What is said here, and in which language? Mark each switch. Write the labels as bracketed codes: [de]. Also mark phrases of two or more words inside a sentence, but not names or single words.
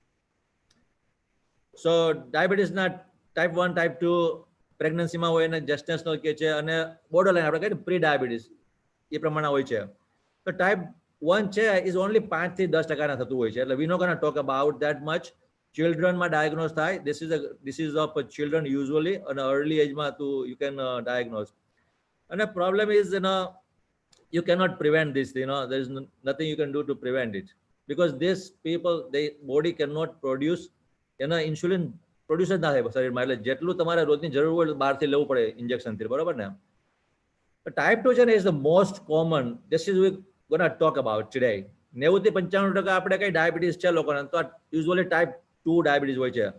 [gu] સો ડાયાબિટીસના ટાઈપ 1, ટાઈપ 2 પ્રેગ્નન્સીમાં હોય, અને જેસ્ટેશનલ કે છે, અને [en] border line [gu] આપણે કહીએ [en] pre diabetes [gu] એ પ્રમાણે હોય છે. તો ટાઈપ 1 છે [en] is only [gu] 5 થી 10% થતું હોય છે. એટલે [en] we know gonna talk about that much. [gu] ચિલ્ડ્રનમાં ડાયગ્નોઝ થાય. [en] This is of children usually, [gu] અને [en] early age you can diagnose. [gu] અને [en] problem is you cannot prevent this. There is nothing you can do to prevent it, because these people, they body cannot produce [gu] એના ઇન્સ્યુલિન પ્રોડ્યુસ જ ના થાય શરીરમાં. એટલે જેટલું તમારે રોજની જરૂર હોય બહારથી લેવું પડે ઇન્જેક્શનથી, બરોબર ને? [en] ટાઈપ 2 [gu] છે ને [en] is the most common. This is we gonna talk about today. [gu] 90 થી 95% આપણે કઈ ડાયાબિટીસ છે લોકોને, તો યુઝ્યુઅલી ટાઈપ 2 ડાયાબિટીસ હોય છે.